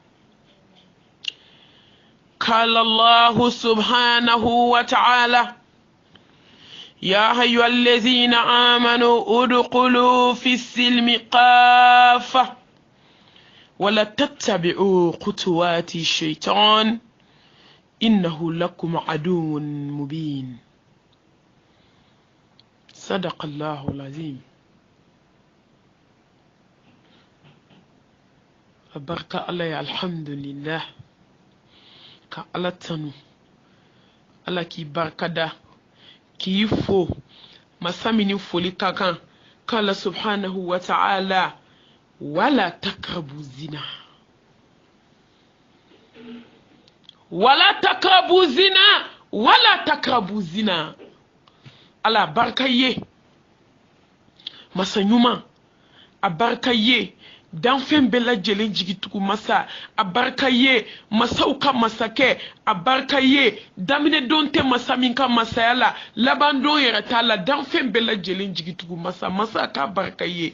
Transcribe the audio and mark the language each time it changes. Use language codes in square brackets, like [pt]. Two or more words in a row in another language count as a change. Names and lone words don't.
[ar] قال الله سبحانه وتعالى: يا أيها الذين آمنوا ادخلوا في السلم كافة ولا تتبعوا خطوات الشيطان إنه لكم عدو مبين. صدق الله العظيم. بركة الله الحمد لله. [bm] ka ala tanu ala k'i barikada k'i fo masa min foli ka kan k'ala [ar] سبحانه وتعالى ولا تقربوا الزنا [bm] ala barika ye masa ɲuman a barika ye danfɛn bɛɛ lajɛlen jigitugu masa a barika ye masaw ka masakɛ a barika ye daminɛ don tɛ masa min ka masaya la laban don yɛrɛ t'a la danfɛn bɛɛ lajɛlen jigitugu masa k'a barika ye.